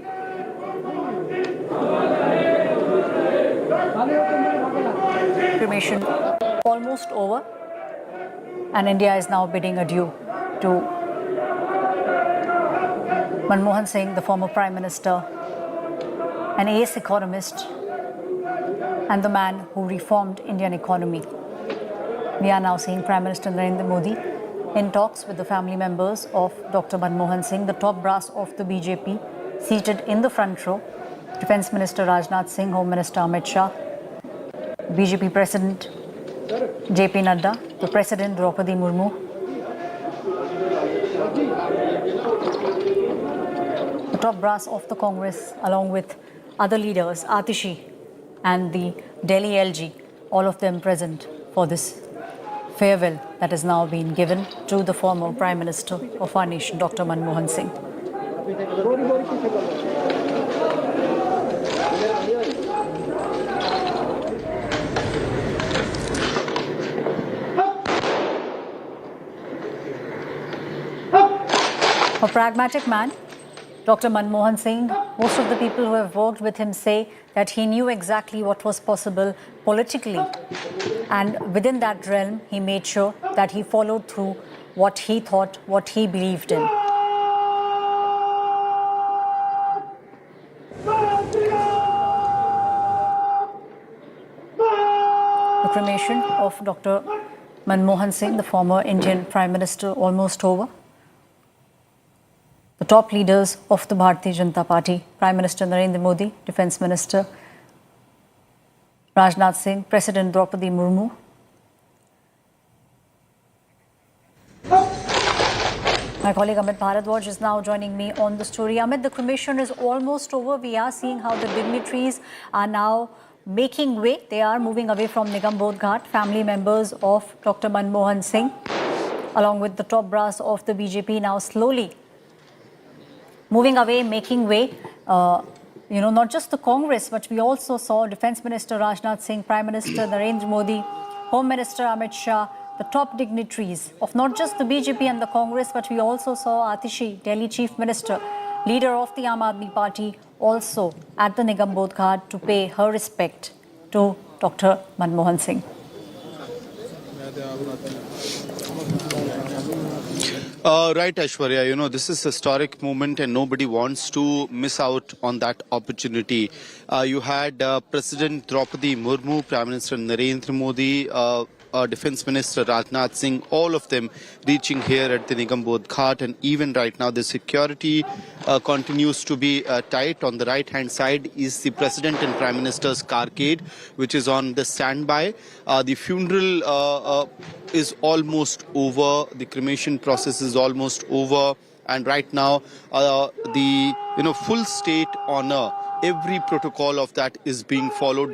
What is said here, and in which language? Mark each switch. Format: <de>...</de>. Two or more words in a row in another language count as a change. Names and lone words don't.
<en>Cremation almost over, and India is now bidding adieu to Manmohan Singh, the former Prime Minister, an ace economist, and the man who reformed Indian economy. We are now seeing Prime Minister Narendra Modi in talks with the family members of Dr. Manmohan Singh, the top brass of the BJP, seated in the front row. Defence Minister Rajnath Singh, Home Minister Amit Shah, BJP President JP Nadda, the President Draupadi Murmu, the top brass of the Congress, along with other leaders, Atishi and the Delhi LG, all of them present for this farewell that has now been given to the former Prime Minister of our nation, Dr. Manmohan Singh. A pragmatic man, Dr. Manmohan Singh, most of the people who have worked with him say that he knew exactly what was possible politically. And within that realm, he made sure that he followed through what he thought, what he believed in. The cremation of Dr. Manmohan Singh, the former Indian Prime Minister, almost over. The top leaders of the Bharatiya Janata Party, Prime Minister Narendra Modi, Defence Minister Rajnath Singh, President Draupadi Murmu. My colleague Amit Bharadwaj is now joining me on the story. Amit, the cremation is almost over. We are seeing how the dignitaries are now making way. They are moving away from Nigambodh Ghat. Family members of Dr. Manmohan Singh, along with the top brass of the BJP, now slowly moving away, making way. Not just the Congress, but we also saw Defence Minister Rajnath Singh, Prime Minister Narendra Modi, Home Minister Amit Shah, the top dignitaries of not just the BJP and the Congress, but we also saw Atishi, Delhi Chief Minister, leader of the Aam Aadmi Party, also at the Nigambodh Ghat to pay her respect to Dr. Manmohan Singh. Right, Aishwarya, this is a historic moment and nobody wants to miss out on that opportunity. You had President Draupadi Murmu, Prime Minister Narendra Modi, Defence Minister Rajnath Singh, all of them reaching here at the Nigambodh Ghat, and even right now the security continues to be tight. On the right hand side is the President and Prime Minister's carcade, which is on the standby. The funeral is almost over, the cremation process is almost over, and right now the full state honor, every protocol of that is being followed.</en>